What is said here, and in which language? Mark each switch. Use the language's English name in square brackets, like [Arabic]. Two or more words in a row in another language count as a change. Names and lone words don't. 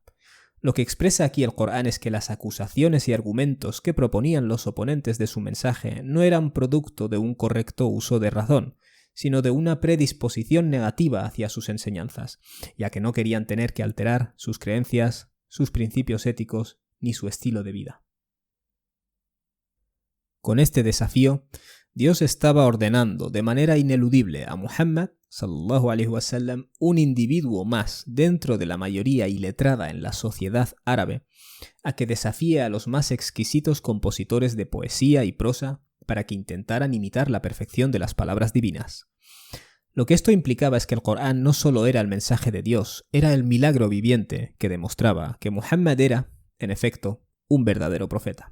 [Spanish] Lo que expresa aquí el Corán es que las acusaciones y argumentos que proponían los oponentes de su mensaje no eran producto de un correcto uso de razón, sino de una predisposición negativa hacia sus enseñanzas, ya que no querían tener que alterar sus creencias, sus principios éticos ni su estilo de vida. Con este desafío, Dios estaba ordenando de manera ineludible a Muhammad [Arabic] صلى الله عليه وسلم, [Spanish] un individuo más dentro de la mayoría iletrada en la sociedad árabe, a que desafíe a los más exquisitos compositores de poesía y prosa para que intentaran imitar la perfección de las palabras divinas. Lo que esto implicaba es que el Corán no solo era el mensaje de Dios, era el milagro viviente que demostraba que Muhammad era, en efecto, un verdadero profeta.